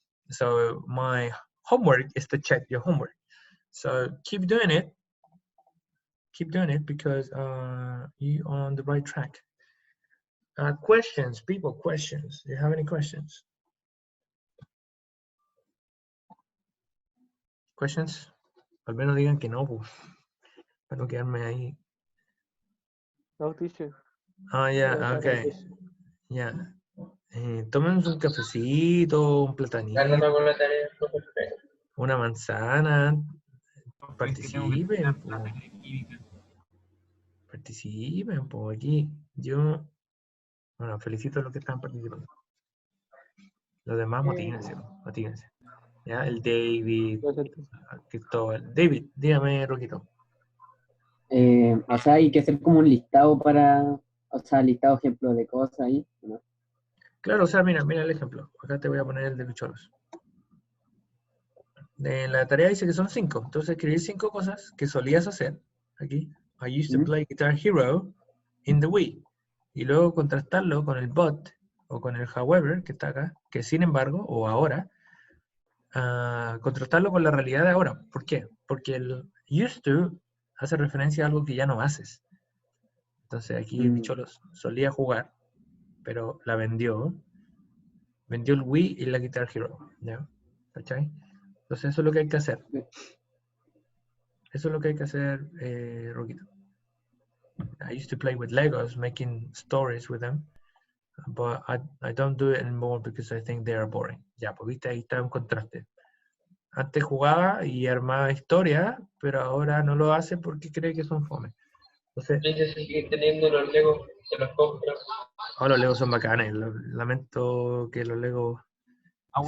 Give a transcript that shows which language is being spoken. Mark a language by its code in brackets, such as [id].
[en] So my homework is to check your homework. So keep doing it. Keep doing it because you're on the right track. Questions, people, questions. Do you have any questions? Questions? [es] Al menos digan que no, pues, para no quedarme ahí. [en] No, teacher. Ah, yeah, okay. Yeah. [es] Tómense un cafecito, un platanito, Ganando con la tarea. una manzana. Es que tengo que Participen, terminar po. clases de química. Participen, por aquí. Yo, bueno, felicito a los que están participando. Los demás, motívense. Ya, el David, Cristóbal. David, dígame, Roquito. O sea, hay que hacer como un listado para, o sea, listado ejemplo de cosas ahí, ¿no? Claro, o sea, mira el ejemplo. Acá te voy a poner el de Bicholos. En la tarea dice que son 5. Entonces, escribir 5 cosas que solías hacer. Aquí. [en] I used to play Guitar Hero in the Wii. [es] Y luego contrastarlo con el but o con el however, que está acá, que sin embargo, o ahora, contrastarlo con la realidad de ahora. ¿Por qué? Porque el used to hace referencia a algo que ya no haces. Entonces aquí Bicholos solía jugar, pero la vendió. Vendió el Wii y la Guitar Hero. ¿Ya? ¿Cachai? Entonces eso es lo que hay que hacer. Eso es lo que hay que hacer, Roquito. [en] I used to play with Legos, making stories with them, but I don't do it anymore because I think they are boring. [es] Ya, pues viste, ahí está un contraste. Antes jugaba y armaba historias, pero ahora no lo hace porque cree que son fome. Entonces, Entonces, si siguen teniendo los Legos, se los compro. oh, los Legos son bacanes. Lamento que los Legos Aún